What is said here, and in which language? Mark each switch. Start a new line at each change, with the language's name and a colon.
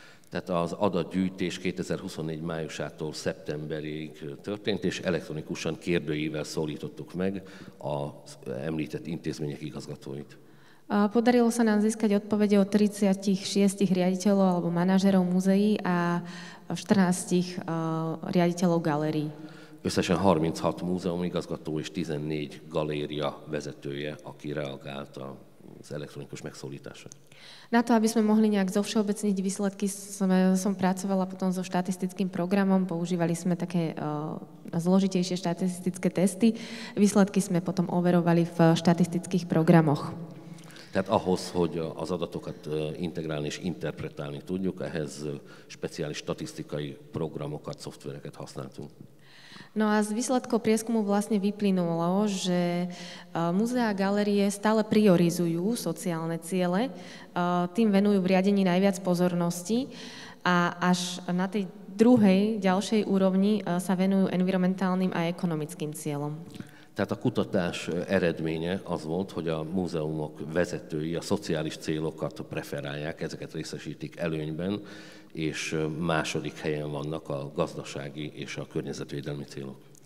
Hungarian: Tehát az adatgyűjtés 2024 májusától szeptemberig történt, és elektronikusan kérdőível szólítottuk meg az említett intézmények igazgatóit.
Slovak: Podarilo sa nám získať odpovede od 36 riaditeľov alebo manažérov múzeí a 14 riaditeľov galérií.
Hungarian: Összesen 36 múzeum igazgató és 14 galéria vezetője, aki reagált az elektronikus megszólításra.
Slovak: Na to, aby sme mohli nejak zovšeobecniť výsledky, som pracovala potom so štatistickým programom, používali sme také zložitejšie štatistické testy, výsledky sme potom overovali v štatistických programoch.
Hungarian: Tehát ahhoz, hogy az adatokat integrálni és interpretálni tudjuk, ehhez speciális statisztikai programokat, szoftvereket használtunk.
Slovak: No a z výsledkov prieskumu vlastne vyplynulo, že múzeá a galérie stále priorizujú sociálne ciele, tým venujú v riadení najviac pozornosti a až na tej druhej, ďalšej úrovni sa venujú environmentálnym a ekonomickým cieľom.
Hungarian: Tehát a kutatás eredménye az volt, hogy a múzeumok vezetői a szociális célokat preferálják, ezeket részesítik előnyben, és második helyen vannak a gazdasági és a környezetvédelmi célok.